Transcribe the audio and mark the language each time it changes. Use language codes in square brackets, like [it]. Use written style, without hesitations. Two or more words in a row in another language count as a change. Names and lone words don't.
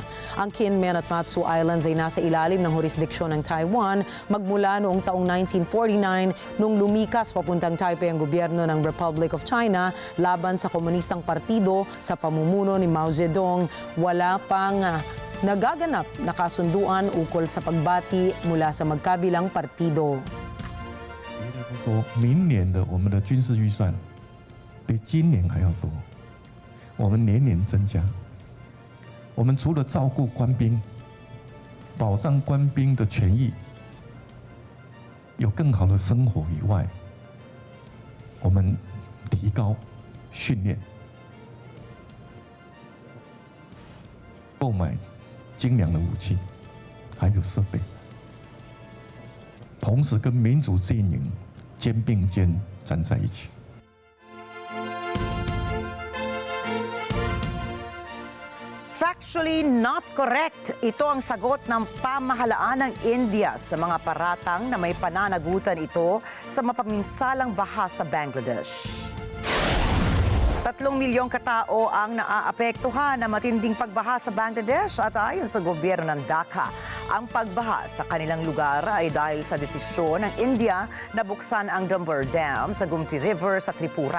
[tl] Ang Kinmen at Matsu Islands ay nasa ilalim ng jurisdiksyon ng Taiwan magmula noong taong 1949 nung lumikas papuntang Taipei ang gobyerno ng [en] Republic of China [tl] laban sa komunistang partido sa pamumuno ni Mao Zedong. Wala pang nagaganap na kasunduan ukol sa pagbati mula sa magkabilang partido. [zh] 说明年的我们的军事预算比今年还要多，我们年年增加。我们除了照顾官兵，保障官兵的权益，有更好的生活以外，我们提高训练，购买精良的武器，还有设备，同时跟民主阵营肩并肩站在一起。 [en] Factually not correct. [tl] Ito ang sagot ng pamahalaan ng India sa mga paratang na may pananagutan ito sa mapaminsalang baha sa Bangladesh. 3 milyong katao ang naaapektuhan ng matinding pagbaha sa Bangladesh at ayon sa gobyerno ng Dhaka, ang pagbaha sa kanilang lugar ay dahil sa desisyon ng India na buksan ang Dumbar Dam sa Gumti River sa Tripura.